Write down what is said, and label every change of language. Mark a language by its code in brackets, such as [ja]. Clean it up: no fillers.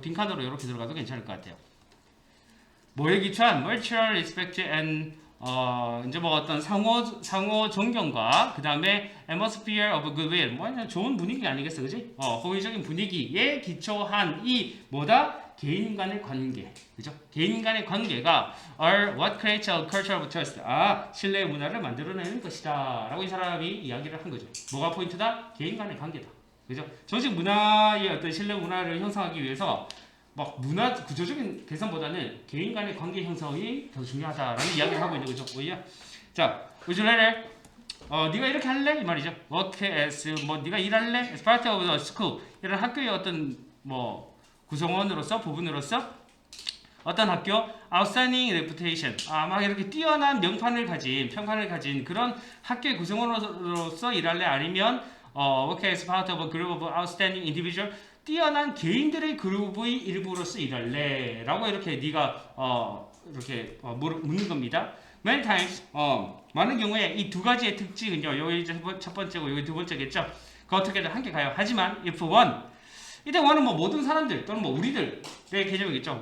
[ko] 빈칸으로 이렇게 들어가도 괜찮을 것 같아요. 뭐에 기초한 [en] mutual respect and [ko] 이제 뭐 어떤 상호 존경과 그 다음에 [en] atmosphere of goodwill, [ko] 뭐 좋은 분위기 아니겠어, 그지? 호의적인 분위기에 기초한 이 뭐다? 개인 간의 관계, 그죠? 개인 간의 관계가 [en] are what creates a culture of trust. [ko] 신뢰의 문화를 만들어내는 것이다라고 이 사람이 이야기를 한 거죠. 뭐가 포인트다? 개인 간의 관계다, 그죠? 조직 문화의 어떤 신뢰 문화를 형성하기 위해서 막 문화 구조적인 개선보다는 개인 간의 관계 형성이 더 중요하다라는 이야기를 하고 있는 거죠. 오야. 자, [en] would you rather? [ko] 네가 이렇게 할래? 이 말이죠. [en] work as, [ko] 뭐 네가 일할래? [en] as part of the school. [ko] 이런 학교의 어떤 뭐 구성원으로서, 부분으로서 어떤 학교 [en] outstanding reputation, [ko] 막 이렇게 뛰어난 명판을 가진, 평판을 가진 그런 학교의 구성원으로서 일할래? 아니면 [en] work as part of a group of outstanding individual, [ko] 뛰어난 개인들의 그룹의 일부로서 일할래? 라고 이렇게 네가 이렇게 묻는 겁니다. [en] Many times, [ko] 많은 경우에 이 두 가지의 특징은요, 여기 첫 번째고 여기 두 번째겠죠. 그 어떻게든 함께 가요. 하지만 [en] if one, [ko] 이때 one은 뭐 모든 사람들 또는 뭐 우리들의 개념이겠죠.